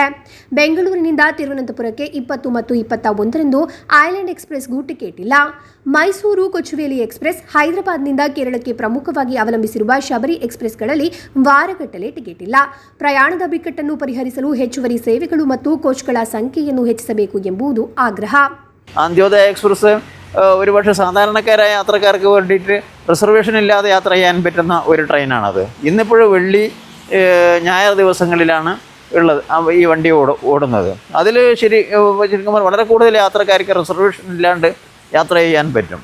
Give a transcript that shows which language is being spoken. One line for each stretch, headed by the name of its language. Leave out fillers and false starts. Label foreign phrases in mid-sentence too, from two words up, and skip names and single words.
Kannada: ಬೆಂಗಳೂರಿನಿಂದ ತಿರುವನಂತಪುರಕ್ಕೆ 20 ಮತ್ತು 21ರಂದು ಐಲ್ಯಾಂಡ್ ಎಕ್ಸ್ಪ್ರೆಸ್ಗೂ ಟಿಕೆಟ್ ಇಲ್ಲ. ಮೈಸೂರು ಕೊಚುವೇಲಿ ಎಕ್ಸ್ಪ್ರೆಸ್, ಹೈದರಾಬಾದ್ನಿಂದ ಕೇರಳಕ್ಕೆ ಪ್ರಮುಖವಾಗಿ ಅವಲಂಬಿಸಿರುವ ಶಬರಿ ಎಕ್ಸ್ಪ್ರೆಸ್ಗಳಲ್ಲಿ ವಾರಗಟ್ಟಲೆ ಟಿಕೆಟ್ ಇಲ್ಲ. ಪ್ರಯಾಣದ ಬಿಕ್ಕಟ್ಟನ್ನು ಪರಿಹರಿಸಲು ಹೆಚ್ಚುವರಿ ಸೇವೆಗಳು ಮತ್ತು ಕೋಚ್ಗಳ ಸಂಖ್ಯೆಯನ್ನು ಹೆಚ್ಚಿಸಬೇಕು ಎಂಬುದು ಆಗ್ರಹ.
Malayalam: അന്ത്യോദയ എക്സ്പ്രസ് ഒരുപക്ഷെ സാധാരണക്കാരായ യാത്രക്കാർക്ക് വേണ്ടിയിട്ട് റിസർവേഷൻ ഇല്ലാതെ യാത്ര ചെയ്യാൻ പറ്റുന്ന ഒരു ട്രെയിനാണത്. ഇന്നിപ്പോഴും വെള്ളി, ഞായർ ദിവസങ്ങളിലാണ് ഉള്ളത് ഈ വണ്ടി ഓടുന്നത്. അതിൽ ശരിക്കും വളരെ കൂടുതൽ യാത്രക്കാർക്ക് റിസർവേഷൻ ഇല്ലാണ്ട് യാത്ര ചെയ്യാൻ പറ്റും.